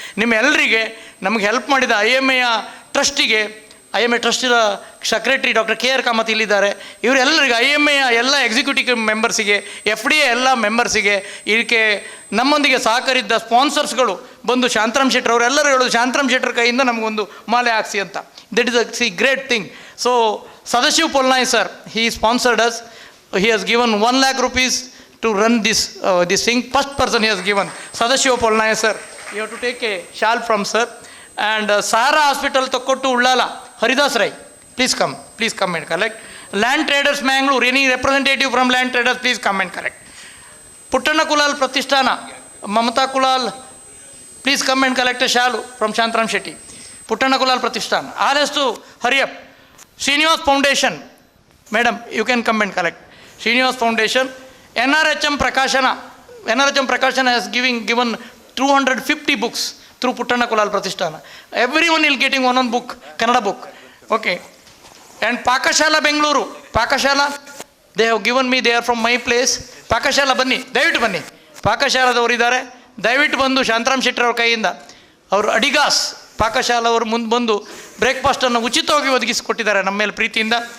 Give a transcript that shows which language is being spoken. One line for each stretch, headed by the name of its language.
Kannada: ನಿಮ್ಮ ಎಲ್ಲರಿಗೆ ನಮಗೆ ಹೆಲ್ಪ್ ಮಾಡಿದ IMA ಟ್ರಸ್ಟಿಗೆ, IMA ಟ್ರಸ್ಟಿನ secretary doctor KR Kamath ಇಲ್ಲಿದ್ದಾರೆ. ಇವರೆಲ್ಲರಿಗೆ, IMA ಎಲ್ಲ ಎಕ್ಸಿಕ್ಯೂಟಿವ್ ಮೆಂಬರ್ಸಿಗೆ, FDA ಎಲ್ಲ ಮೆಂಬರ್ಸಿಗೆ, ಇದಕ್ಕೆ ನಮ್ಮೊಂದಿಗೆ ಸಹಕರಿದ್ದ ಸ್ಪಾನ್ಸರ್ಸ್ಗಳು ಬಂದು ಶಾಂತರಾಮ್ ಶೆಟ್ಟರ್ ಅವರೆಲ್ಲರೂ ಹೇಳೋದು, ಶಾಂತರಾಮ್ ಶೆಟ್ಟರ್ ಕೈಯಿಂದ ನಮಗೊಂದು ಮಾಲೆ ಹಾಕ್ಸಿ ಅಂತ.
English: That is a great thing. So Sadashiv Polnai sir, he sponsored us. He has given 1 lakh rupees to run this thing. First person he has given, Sadashiv Polnai sir. You have to take a shawl from sir. And Sahara Hospital Tokkottu Ullala, Haridas Rai, please come and collect. Land Traders Mangalore, any representative from Land Traders, please come and collect. Puttanna Kulal Pratishtana, Mamata Kulal, please come and collect a shawl from Shantram Shetty. Puttanna Kulal Pratishtana. All has to hurry up. Srinivas Foundation, madam, you can come and collect. Srinivas Foundation, NRHM Prakashana has given 250 books through Puttanna Kulal Pratishtana. Everyone is getting one book, Kannada book. Okay. And Pakashala Bengaluru, Pakashala they have given me, they are from my place.
Kannada: Pakashala ಬನ್ನಿ, ದಯವಿಟ್ಟು ಬನ್ನಿ. ಪಾಕಶಾಲಾದವರು ಇದ್ದಾರೆ, ದಯವಿಟ್ಟು ಬಂದು ಶಾಂತರಾಮ್ ಶೆಟ್ಟರ್ ಅವ್ರ ಕೈಯಿಂದ ಅವರು ಅಡಿಗಾಸ್ ಪಾಕಶಾಲಾ ಅವರು ಮುಂದೆ ಬಂದು ಬ್ರೇಕ್ಫಾಸ್ಟನ್ನು ಉಚಿತವಾಗಿ ಒದಗಿಸಿಕೊಟ್ಟಿದ್ದಾರೆ ನಮ್ಮ ಮೇಲೆ ಪ್ರೀತಿಯಿಂದ.